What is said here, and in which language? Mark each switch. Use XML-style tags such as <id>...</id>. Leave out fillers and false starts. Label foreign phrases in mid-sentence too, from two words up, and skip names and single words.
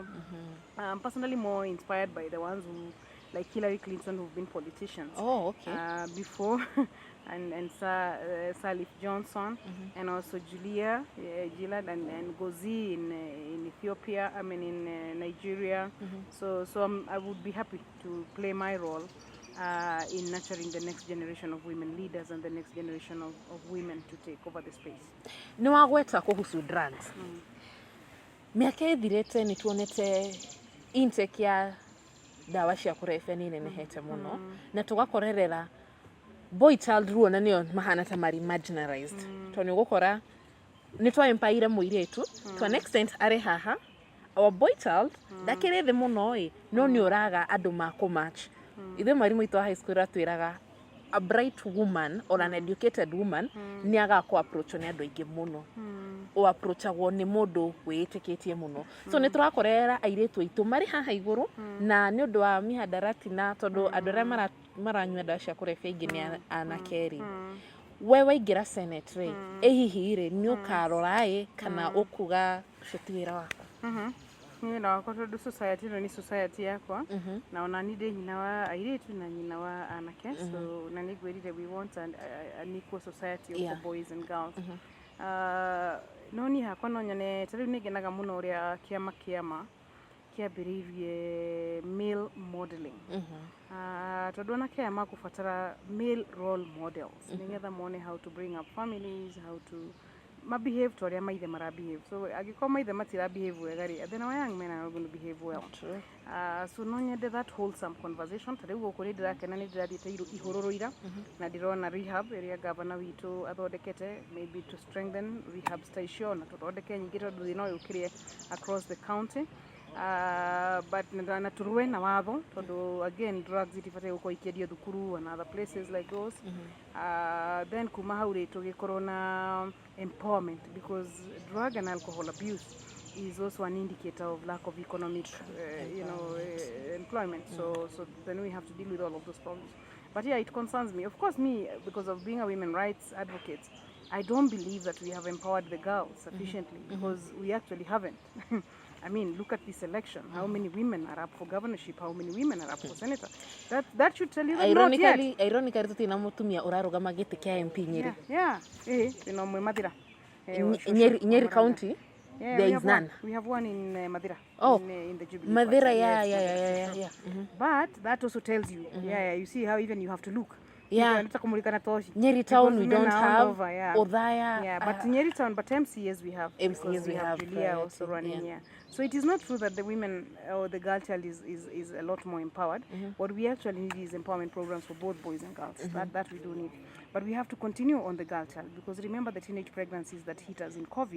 <en>I'm personally more inspired by the ones who, like Hillary Clinton, who've been politicians before, and Salif Johnson, and also Julia Gillard and Gozi in Ethiopia, in Nigeria. So I would be happy to play my role in nurturing the next generation of women leaders and the next generation of women to take over the space.</en> <ki>Nĩ wagweta kuhusu drugs. Mĩaka ĩthirĩte nĩ tuonete intake ya dawa cia kũrebia nĩ nenehete mũno, na tũgakorerera</ki> <en>boy child rule</en> <ki>na nĩo mahana ta mari marginalized. Tondũ gũkora nĩ twa empire mũirĩtu</ki> <en>to an extent</en> <ki>arĩ haha,</ki> <en>our boy child</en> <ki>ndakĩrĩ thĩ mũno no nĩ ũraga andũ ma kũmatch. Ithe mwarimũ witũ wa</ki> <en>high school</en> <ki>atwĩraga</ki> <en>a bright woman or an educated woman</en> <ki>nĩ agakũ approach nĩ andũ aingĩ mũno, o approachagwo nĩ mũndũ wĩĩtĩkĩtie mũno. So nĩ tũrakorera airĩtu aitũ marĩ haha igũrũ, na nĩ ũndũ wa mihadarati, na tondũ andũ arĩa maranyua ndawa cia kũrebia aingĩ nĩ anake. We waingĩra senate rĩ, hihi rĩ nĩ ũkarora kana ũkuga ũcio ti wĩra wakwa? Niĩ na wakwa tondũ society ĩno nĩ society yakwa, na ona niĩ ndĩ nyina wa airĩtu na nyina wa anake, so na nĩ ngwĩrire</ki> <en>we want an equal society of boys and girls.</en> <ki>No niĩ hakwa no nyone, ta rĩu nĩ ngenaga mũno ũrĩa kĩama kĩambĩrĩirie</ki> <en>male modeling.</en> <ki>Tondũ anake aya makũbatara</ki> <en>male role models</en> <ki>nĩgetha mone</ki> <en>how to bring up families, how to behave</en> <ki>to arĩa maithe behave. So angĩkorwo maithe matira behave wega rĩ,</ki> <en>then our young men are not going to behave well.</en> <ki>So no nyende</ki> <en>that wholesome conversation.</en> <ki>Ta rĩu gũkũ nĩ ndĩrakena nĩ ndĩrathiĩte ihũrũrũ ira, na ndĩrona rehab ĩrĩa gavana witũ athondekete,</ki> <en>maybe to strengthen rehab station,</en> <ki>na tũthondeke nyingĩ tondũ thĩna ũyũ ũkĩrĩ</ki> <en>across the county.</en> <ki>But na turwe na watho tondũ again drugs itibataire gũkorwo ikĩendio thukuru</ki> <en>and other places like those. Then</en> <ki>kuma hau rĩ tũgĩkorwo na</ki> <en>empowerment, because drug and alcohol abuse is also an indicator of lack of economic employment. So then we have to deal with all of those problems. But yeah, it concerns me. Of course, me, because of being a women rights advocate, I don't believe that we have empowered the girls sufficiently, because we actually haven't. I mean, look at this election. How many women are up for governorship? How many women are up for senator? That should tell you that not yet. Ironically,</en> <ki>tutina mutumia urarugama giti kia MP Nyeri. Yeah. Tuna mwe Mathira.</ki> <en>Nyeri County. Yeah, there is none. We have one in Mathira. Oh, in the Jubilee. Mathira, yeah. But that also tells you, you see how even you have to look Yeah.</en> <sw>Nataka kumulika na toshi.</sw> <en>Nyeri town Because we women don't are all have. over, yeah. Othaya. Yeah, but Nyeri town, but MCAs we have. MCAs because we have Julia priority, also running yeah. here. So it is not true that the women or the girl child is a lot more empowered. What we actually need is empowerment programs for both boys and girls. That we do need. But we have to continue on the girl child because remember the teenage pregnancies that hit us in COVID.</en>